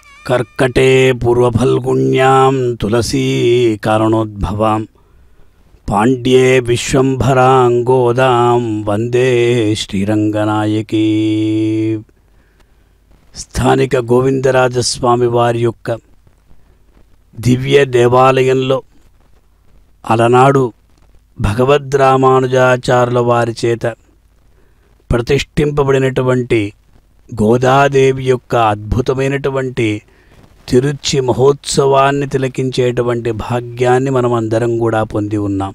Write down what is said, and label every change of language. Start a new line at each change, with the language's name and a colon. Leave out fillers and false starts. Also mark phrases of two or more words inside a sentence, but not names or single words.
Sanskrit: कर्कटे पूर्वफल्गुण्यां तुलसी कारणोद्भवां पाण्ड्ये विश्वंभरां गोदां वंदे श्रीरंगनायकी।
Telugu: స్థానిక గోవిందరాజస్వామి వారి యొక్క దివ్య దేవాలయంలో అలనాడు భగవద్రామానుజాచార్యుల వారి చేత ప్రతిష్ఠింపబడినటువంటి గోదాదేవి యొక్క అద్భుతమైనటువంటి తిరుచి మహోత్సవాన్ని తిలకించేటువంటి భాగ్యాన్ని మనమందరం కూడా పొంది ఉన్నాం.